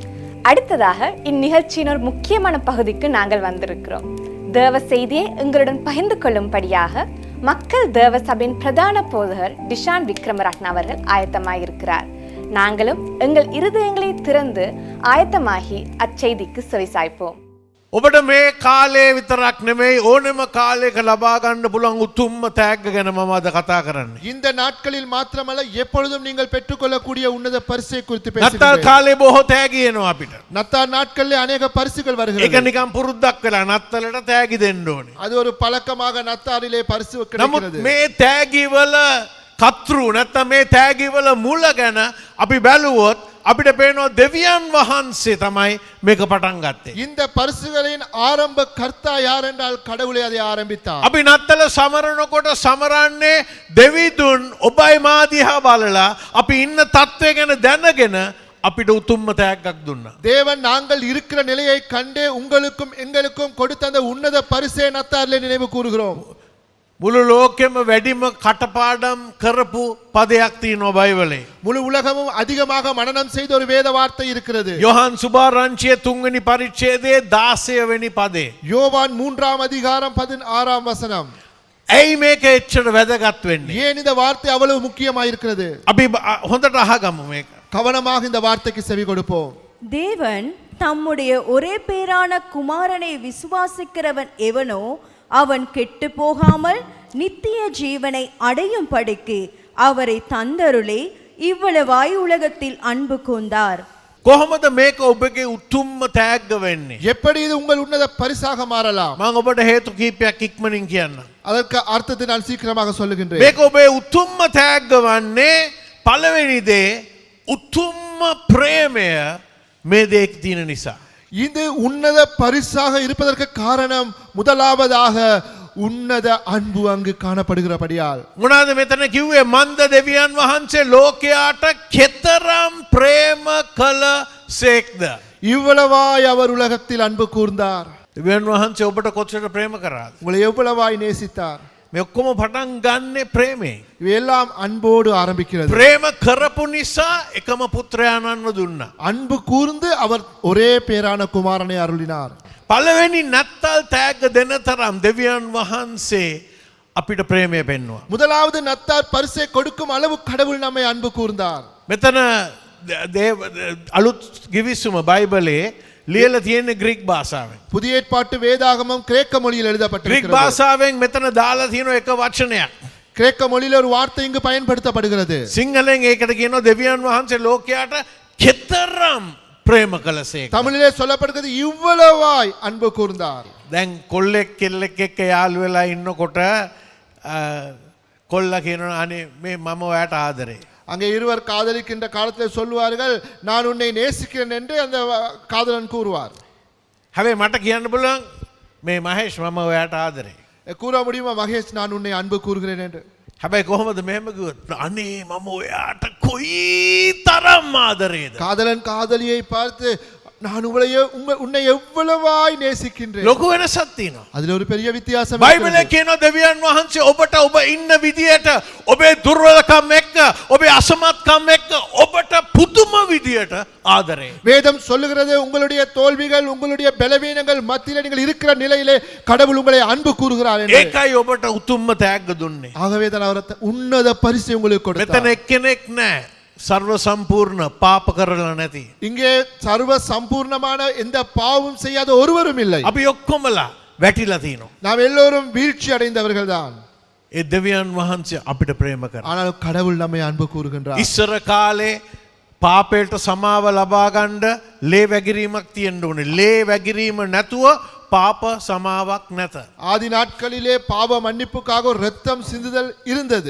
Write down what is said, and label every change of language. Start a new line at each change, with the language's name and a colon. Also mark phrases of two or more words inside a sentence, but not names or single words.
Tamil: அடுத்ததாக இந்நிகழ்ச்சியின் ஒரு முக்கியமான பகுதிக்கு நாங்கள் வந்திருக்கிறோம். தேவ செய்தியை எங்களுடன் பகிர்ந்து கொள்ளும்படியாக மக்கள் தேவ சபையின் பிரதான போதகர் டிஷான் விக்ரமரட்ன அவர்கள் ஆயத்தமாயிருக்கிறார். நாங்களும் எங்கள் இருதயங்களை திறந்து ஆயத்தமாகி அச்செய்திக்கு செவிசாய்ப்போம்.
Sinhala: ඔබට මේ කාලේ විතරක් නෙමෙයි ඕනෙම කාලයක ලබා ගන්න පුළුවන් උතුම්ම තෑග්ග ගැන මම අද කතා කරන්නේ.
Tamil: இந்த நாட்களில் மாத்திரமல்ல எப்பொழுதும் நீங்கள் பெற்றுக்கொள்ளக்கூடிய உன்னத பரிசை குறித்து
Sinhala: නත්තල්
Tamil: பேசுகிறேன்.
Sinhala: කාලේ බොහෝ තෑගි එනවා අපිට.
Tamil: நத்தார் நாட்களிலே अनेक பரிசுகள்
Sinhala: ඒක
Tamil: வருகிறது.
Sinhala: නිකන් පුරුද්දක් වෙලා නත්තලට තෑගි දෙන්න ඕනේ.
Tamil: அது ஒரு பழக்கமாக நத்தாரிலே பரிசு
Sinhala: නමුත්
Tamil: கிடைக்கிறது.
Sinhala: මේ තෑගි වල කතෘ නැත්නම් මේ තෑගි වල මුල ගැන අපි බැලුවොත් අපිට පේනවා දෙවියන් වහන්සේ තමයි මේක පටන් ගත්තේ.
Tamil: இந்த பரிசுகளின் ஆரம்ப கர்த்தா யார் என்றால் கடவுளே அதை ஆரம்பித்தார்.
Sinhala: අපි නත්තල සමරනකොට සමරන්නේ දෙවිදුන් ඔබයි මා දිහා බලලා අපි ඉන්න තත්ත්වය ගැන දැනගෙන අපිට උතුම්ම තෑග්ගක් දුන්නා.
Tamil: தேவன் நாங்கள் இருக்கிற நிலையை கண்டே உங்களுக்கும் எங்களுக்கும் கொடுத்த அந்த உன்னத பரிசை நத்தாரிலே நினைவு கூறுகிறோம்.
Sinhala: මුළු ලෝකෙම වැඩිම කටපාඩම් කරපු පදයක් තියෙනවා බයිබලේ.
Tamil: முழு உலகமும் அதிகமாக மனனம் செய்த ஒரு வேத வார்த்தை இருக்கிறது.
Sinhala: යොහන් සුභාරංචියේ 3 වෙනි පරිච්ඡේදයේ 16 වෙනි පදේ.
Tamil: யோவான் 3ஆம் அதிகாரம் 16ஆம் வசனம்.
Sinhala: ඇයි මේක එච්චර වැදගත් වෙන්නේ?
Tamil: ஏன் இந்த வார்த்தை அவ்வளவு முக்கியமாக இருக்கிறது?
Sinhala: අපි හොඳට අහගමු මේක.
Tamil: கவனமாக இந்த வார்த்தைக்கு செவி கொடுப்போம். தேவன் தம்முடைய ஒரே பேரான குமாரனை விசுவாசிக்கிறவன் எவனோ அவன் கெட்டு போகாமல் நித்திய ஜீவனை அடையும் படிக்கு அவரை தந்தருளே இவ்வளவாய் உலகத்தில் அன்பு கூர்ந்தார்.
Sinhala: කොහොමද මේක ඔබගේ උතුම්ම තෑග්ග වෙන්නේ?
Tamil: எப்படி இது உங்கள் உன்னத பரிசாக மாறலாம்?
Sinhala: මම ඔබට හේතු කීපයක් ඉක්මනින් කියන්නම්.
Tamil: அதற்கு அர்த்தத்தை நான் சீக்கிரமாக சொல்லுகின்றேன்.
Sinhala: මේක ඔබේ උතුම්ම තෑග්ග වන්නේ පළවෙනි දේ උතුම්ම ප්‍රේමය මේ දේක තියෙන නිසා.
Tamil: இது உன்னத பரிசாக இருப்பதற்கு காரணம் முதலாவதாக உன்னத அன்பு அங்கு காணப்படுகிறபடியால்.
Sinhala: මොනවාද මෙතන කිව්වේ? මන්ද දෙවියන් වහන්සේ ලෝකයාට කෙතරම් ප්‍රේම කළ සේක්ද.
Tamil: இவ்வளவாய் அவர் உலகத்தில் அன்பு கூர்ந்தார்.
Sinhala: දෙවියන් වහන්සේ ඔබට කොච්චර ප්‍රේම කරාද?
Tamil: உங்களை எவ்வளவாய் நேசித்தார்.
Sinhala: මේ ඔක්කොම පටන් ගන්නෙ ප්‍රේමේ.
Tamil: இவையெல்லாம் அன்போடு ஆரம்பிக்கிறது.
Sinhala: ප්‍රේම කරපු නිසා එකම පුත්‍රයාණන්ව දුන්නා.
Tamil: அன்பு கூர்ந்து அவர் ஒரே பேரான குமாரனை அருளினார்.
Sinhala: පළවෙනි නත්තල් තෑග්ග දෙන තරම් දෙවියන් වහන්සේ අපිට ප්‍රේමය පෙන්වුවා.
Tamil: முதலாவது நத்தார் பரிசை கொடுக்கும் அளவு கடவுள் நம்மை அன்பு கூர்ந்தார்.
Sinhala: මෙතන අලුත් ගිවිසුම බයිබලේ ලියලා තියෙන්නේ ග්‍රීක භාෂාවෙන්.
Tamil: புதிய ஏற்பாட்டு வேதாகமம் கிரேக்க மொழியில்
Sinhala: ග්‍රීක
Tamil: எழுதப்பட்டிருக்கிறது.
Sinhala: භාෂාවෙන් මෙතන දාලා තියෙන එක වචනයක්.
Tamil: கிரேக்க மொழியில் ஒரு வார்த்தை இங்கு பயன்படுத்தப்படுகிறது.
Sinhala: සිංහලෙන් ඒකට කියනවා දෙවියන් වහන්සේ ලෝකයාට කෙතරම් ප්‍රේම කළසේක.
Tamil: தமிழிலே சொல்லப்படுகிறது இவ்வளவாய் அன்பு கூர்ந்தார்.
Sinhala: දැන් කොල්ලෙක් කෙල්ලෙක් එක්ක යාළු වෙලා ඉන්නකොට කොල්ලා කියනවා අනේ මේ මම ඔයාට ආදරේ.
Tamil: அங்கே இருவர் காதலிக்கின்ற காலத்தில் சொல்லுவார்கள் நான் உன்னை நேசிக்கிறேன் என்று அந்த காதலன் கூறுவார்.
Sinhala: හැබැයි මට කියන්න පුළුවන් මේ මහේෂ් මම ඔයාට ආදරේ.
Tamil: கூற முடியுமா மகேஷ் நான் உன்னை அன்பு கூறுகிறேன் என்று?
Sinhala: හැබැයි කොහොමද මෙහෙම කිව්වොත් අනේ මම ඔයාට කොයි තරම් ආදරේද?
Tamil: காதலன் காதலியை பார்த்து நான் உன்னை எவ்வளவாய் நேசிக்கின்றேன்.
Sinhala: ලොකු වෙනසක් තියෙනවා.
Tamil: அதுல ஒரு பெரிய வித்தியாசம்
Sinhala: බයිබලේ
Tamil: இருக்கிறது.
Sinhala: කියනවා දෙවියන් වහන්සේ ඔබට ඔබ ඉන්න විදියට ඔබේ දුර්වලකම් එක්ක ඔබේ අසමත්කම් එක්ක ඔබට පුදුම විදියට ආදරේ.
Tamil: வேதம் சொல்லுகிறது உங்களுடைய தோல்விகள் உங்களுடைய பலவீனங்கள் மத்தியிலே நீங்கள் இருக்கிற நிலையிலே கடவுள் உங்களை அன்பு கூறுகிறார் என்று.
Sinhala: ඒකයි ඔබට උතුම්ම තෑග්ග දුන්නේ.
Tamil: ஆகவே தான் அவர் உன்னத பரிசை உங்களுக்கு
Sinhala: මෙතන
Tamil: கொடுத்தார்.
Sinhala: එක්කෙනෙක් නැහැ සර්ව සම්පූර්ණ පාප කරලා නැති.
Tamil: இங்கே சர்வ சம்பூர்ணமான எந்த பாவம் செய்யாத ஒருவரும் இல்லை.
Sinhala: අපි ඔක්කොමලා වැටිලා තියෙනවා.
Tamil: நாம் எல்லோரும் வீழ்ச்சி அடைந்தவர்கள் தான்.
Sinhala: ඒ දෙවියන් වහන්සේ අපිට ප්‍රේම කරා.
Tamil: ஆனால் கடவுள் நம்மை அன்பு கூறுகின்றார்.
Sinhala: ඉස්සර කාලේ පාපයට සමාව ලබා ගන්න ලේ වැගිරීමක් තියෙන්න ඕනේ. ලේ වැගිරීම නැතුව පාප සමාවක් නැත.
Tamil: ஆதி நாட்களிலே பாவ மன்னிப்புக்காக ஒரு ரத்தம் சிந்துதல் இருந்தது.